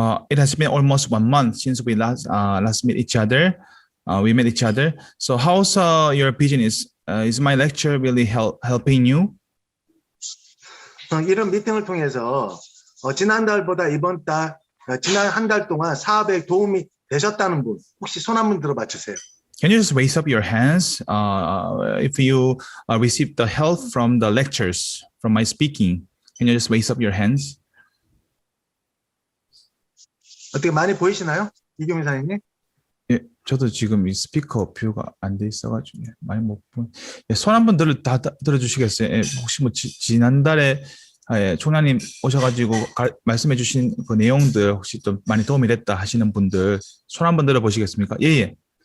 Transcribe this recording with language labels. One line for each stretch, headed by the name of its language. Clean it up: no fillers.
English: It has been almost 1 month since we last met each other. We met each other. So how's your business? Is my lecture really helping you?
Korean: 이런 미팅을 통해서 지난달보다 이번 달, 지난 한 달 동안 사업에 도움이 되셨다는 분 혹시 손 한번 들어봐 주세요.
English: Can you just raise up your hands if you received the help from the lectures, from my speaking? Can you just raise up your hands?
Korean: 어떻게 많이 보이시나요? 이경민 사장님? 예, 저도 지금 이 스피커 뷰가 안 돼 있어가지고 많이 못 본. 예, 손 한번 들어주시겠어요? 예, 혹시 뭐 지난달에 총장님 오셔가지고 말씀해주신 그 내용들 혹시 좀 많이 도움이 됐다 하시는 분들 손 한번 들어보시겠습니까? 예.